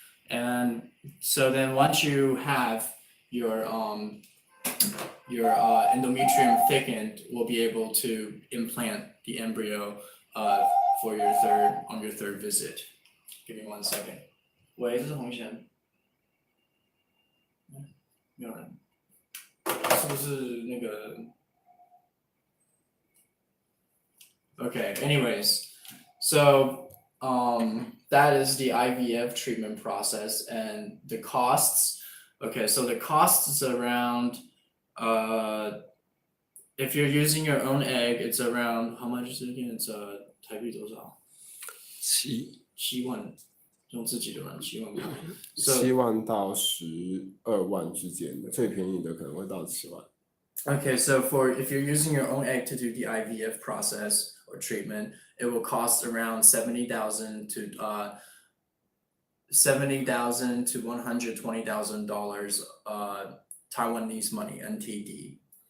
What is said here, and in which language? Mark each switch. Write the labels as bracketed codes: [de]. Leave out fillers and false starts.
[en] And so then once you have your endometrium thickened, we'll be able to implant the embryo for your third visit. Give me 1 second. [zh] 喂，这是洪贤。没有人，是不是那个 ？Okay. [en] Anyways, so that is the IVF treatment process and the costs. Okay, so the cost is around if you're using your own egg, it's around how much is it again? [zh] It's 台币多少？7万，用自己的人7万块。 7万到12万之间的，最便宜的可能会到7万。 [en] Okay, so if you're using your own egg to do the IVF process or treatment, it will cost around $70,000 to $120,000 Taiwanese money, NTD.